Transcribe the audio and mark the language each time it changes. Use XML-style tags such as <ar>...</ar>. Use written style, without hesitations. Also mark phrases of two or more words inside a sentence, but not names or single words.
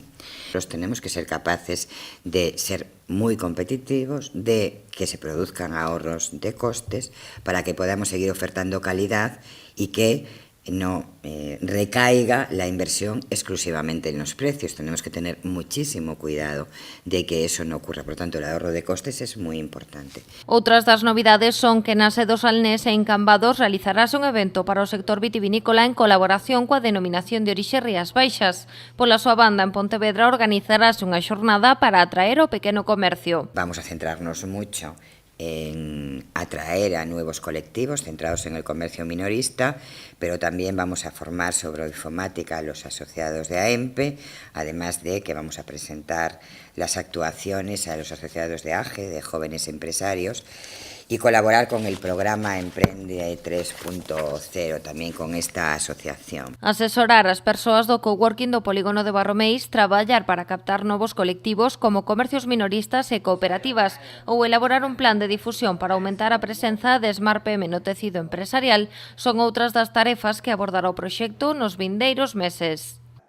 <es>Nosotros tenemos que ser capaces de ser muy competitivos, de que se produzcan ahorros de costes para que podamos seguir ofertando calidad y que no recaiga la inversión exclusivamente en los precios. Tenemos que tener muchísimo cuidado de que eso no ocurra. Por lo tanto, el ahorro de costes es muy importante.</es> <gl>Outras das novidades son que na sede do Salnés e en Cambados realizarase un evento para o sector vitivinícola en colaboración coa denominación de orixe Rías Baixas. Pola súa banda, en Pontevedra organizarase unha xornada para atraer o pequeno comercio.</gl> <es>Vamos a centrarnos mucho en atraer a nuevos colectivos centrados en el comercio minorista, pero también vamos a formar sobre informática a los asociados de AEMPE, además de que vamos a presentar las actuaciones a los asociados de AGE, de jóvenes empresarios, y colaborar con el programa Emprende 3.0,</es> <gl>tamén con esta asociación. Asesorar as persoas do coworking do Polígono de Barromeis, traballar para captar novos colectivos como comercios minoristas e cooperativas ou elaborar un plan de difusión para aumentar a presenza de Smart PM no tecido empresarial son outras das tarefas que abordará o proxecto nos vindeiros meses.</gl>